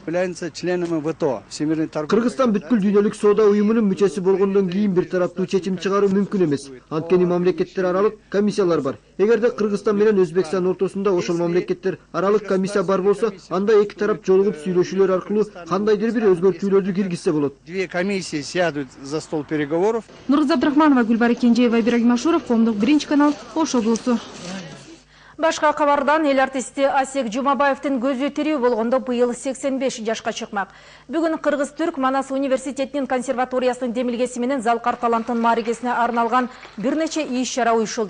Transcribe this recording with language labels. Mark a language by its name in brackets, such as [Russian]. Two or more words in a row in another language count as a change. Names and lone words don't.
[Kyrgyz] Кыргызстан бүткүл дүйнөлүк соода уюмунун мүчөсү болгондон кийин бир тараптуу чечим чыгаруу мүмкүн эмес. Анткени мамлекеттер аралык комиссиялар бар. Эгерде Кыргызстан менен Өзбекстан ортосунда ошол мамлекеттер аралык комиссия бар болсо, анда эки тарап жолугуп сүйлөшүүлөр аркылуу кандайдыр бир өзгөртүүлөрдү киргизсе болот. [Russian] Две комиссии сядут за стол переговоров. [Kyrgyz] Нургүл Абдрахманова, Гүлбара Кенжеева, Ибрагим Ашуров, Коомдук биринчи канал, Ош облусу. Башка кабардан эл артисти Асек Жумабаевдин көзү тирүү болгондо быйыл 85 жашка чыкмак. Бүгүн Кыргыз-Түрк Манас университетинин консерваториясынын демилгеси менен Залкар таланттын мааригесине арналган бир нече иш-чара уюштулду.